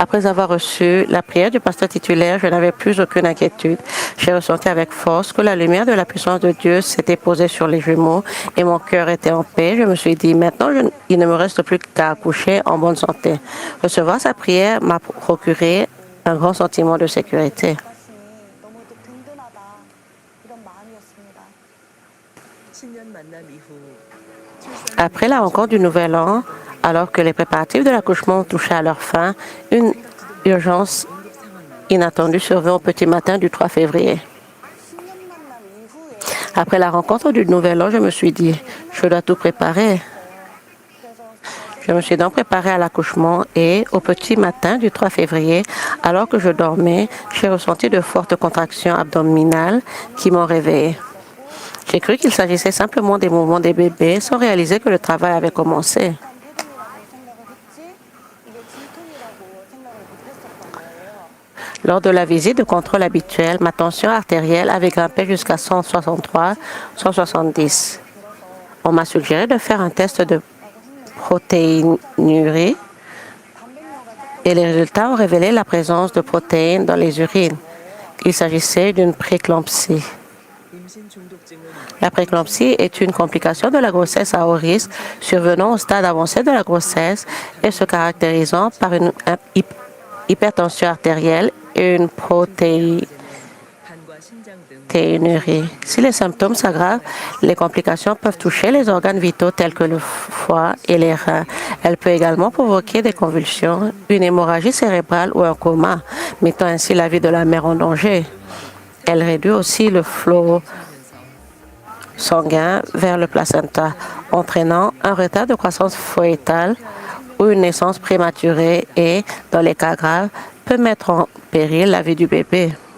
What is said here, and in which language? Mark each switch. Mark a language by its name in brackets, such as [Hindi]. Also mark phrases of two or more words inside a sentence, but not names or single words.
[French] Après avoir reçu la prière du pasteur titulaire, je n'avais plus aucune inquiétude. J'ai ressenti avec force que la lumière de la puissance de Dieu s'était posée sur les jumeaux et mon cœur était en paix. Je me suis dit, maintenant, il ne me reste plus qu'à accoucher en bonne santé. Recevoir sa prière m'a procuré un grand sentiment de sécurité. [Korean] 너무도 든든하다 이런 마음이었습니다. 신년 만남 이후 [French] Après la rencontre du Nouvel An, alors que les préparatifs de l'accouchement touchaient à leur fin, une urgence [Korean] 응급 상황이 [French] inattendue survint au petit matin du 3 février. [Korean] 신년 만남 이후에 [French] Après la rencontre du Nouvel An, je me suis dit, je dois tout préparer. [Korean] 그래서 [French] Je me suis donc préparée à l'accouchement et au petit matin du 3 février, alors que je dormais, j'ai ressenti de fortes contractions abdominales qui m'ont réveillée. J'ai cru qu'il s'agissait simplement des mouvements des bébés sans réaliser que le travail avait commencé. [Korean] 난 폐렴이라고 생각을 했지 이게 진통이라고 생각을 못 했었던 거예요. [French] Lors de la visite de contrôle habituelle, ma tension artérielle avait grimpé jusqu'à 163, 170. On m'a suggéré de faire un test de protéinurie et les résultats ont révélé la présence de protéines dans les urines. Il s'agissait d'une préclampsie. [Korean] 임신 중독증은 [French] La préclampsie est une complication de la grossesse à haut risque survenant au stade avancé de la grossesse et se caractérisant par une hypertension artérielle et une protéinurie. [Korean] 간과 신장 등 [French] Si les symptômes s'aggravent, les complications peuvent toucher les organes vitaux tels que le foie et les reins. Elle peut également provoquer des convulsions, une hémorragie cérébrale ou un coma, mettant ainsi la vie de la mère en danger. Elle réduit aussi le flot sanguin vers le placenta, entraînant un retard de croissance foétale ou une naissance prématurée et, dans les cas graves, peut mettre en péril la vie du bébé.